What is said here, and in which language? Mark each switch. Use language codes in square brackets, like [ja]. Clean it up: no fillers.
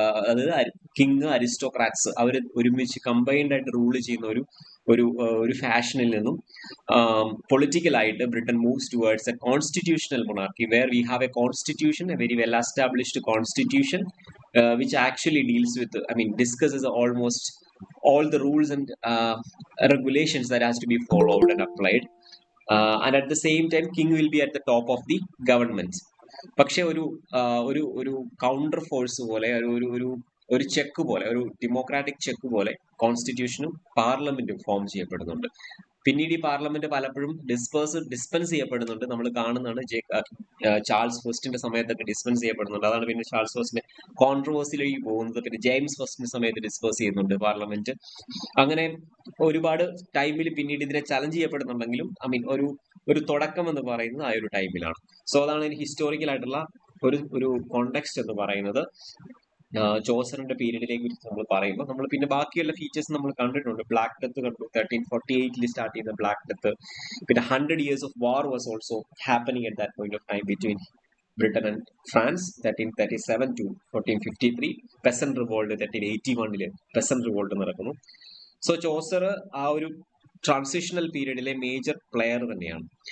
[ml] അതായത് കിങ് അരിസ്റ്റോക്രാറ്റ്സ് അവർ ഒരുമിച്ച് കമ്പൈൻഡ് ആയിട്ട് റൂൾ ചെയ്യുന്ന ഒരു ഫാഷനിൽ നിന്നും പൊളിറ്റിക്കലായിട്ട് [en] Britain moves towards a constitutional monarchy where we have a constitution, a very well established constitution which actually deals with, discusses almost all the rules and regulations that has to be followed and applied. And at the same time king will be at the top of the government. [ml] പക്ഷെ ഒരു counter force പോലെ ഒരു check പോലെ, ഒരു democratic check പോലെ കോൺസ്റ്റിറ്റ്യൂഷനും പാർലമെന്റും form ചെയ്യപ്പെടുന്നുണ്ട്. പിന്നീട് ഈ പാർലമെന്റ് പലപ്പോഴും ഡിസ്പെൻസ് ചെയ്യപ്പെടുന്നുണ്ട്. നമ്മൾ കാണുന്നതാണ് ചാൾസ് ഫസ്റ്റിന്റെ സമയത്തൊക്കെ ഡിസ്പെൻസ് ചെയ്യപ്പെടുന്നുണ്ട്. അതാണ് പിന്നെ ചാൾസ് ഫസ്റ്റിന്റെ കോൺട്രവേഴ്സിയിലേക്ക് പോകുന്നത്. പിന്നെ ജെയിംസ് ഫസ്റ്റിന്റെ സമയത്ത് ഡിസ്പേഴ്സ് ചെയ്യുന്നുണ്ട് പാർലമെന്റ്. അങ്ങനെ ഒരുപാട് ടൈമിൽ പിന്നീട് ഇതിനെ ചലഞ്ച് ചെയ്യപ്പെടുന്നുണ്ടെങ്കിലും ഒരു തുടക്കം എന്ന് പറയുന്നത് ആ ഒരു ടൈമിലാണ്. സോ അതാണ് ഹിസ്റ്റോറിക്കൽ ആയിട്ടുള്ള ഒരു കോണ്ടെക്സ്റ്റ് എന്ന് പറയുന്നത്. ചോസറിന്റെ പീരീഡിലേക്ക് നമ്മൾ പറയുമ്പോൾ നമ്മൾ പിന്നെ ബാക്കിയുള്ള ഫീച്ചേഴ്സ് നമ്മൾ കണ്ടിട്ടുണ്ട്. ബ്ലാക്ക് ഡെത്ത് കണ്ടു, 1348 സ്റ്റാർട്ട് ചെയ്യുന്ന ബ്ലാക്ക് ഡെത്ത്. പിന്നെ [en] 100 years of war was also happening at that point of time between Britain and France, 1337 to 1453. [ml] Peasant revolt 1381 peasant revolt നടക്കുന്നു. സോ ചോസർ ആ ഒരു ട്രാൻസിഷണൽ പീരീഡിലെ മേജർ പ്ലെയർ തന്നെയാണ്.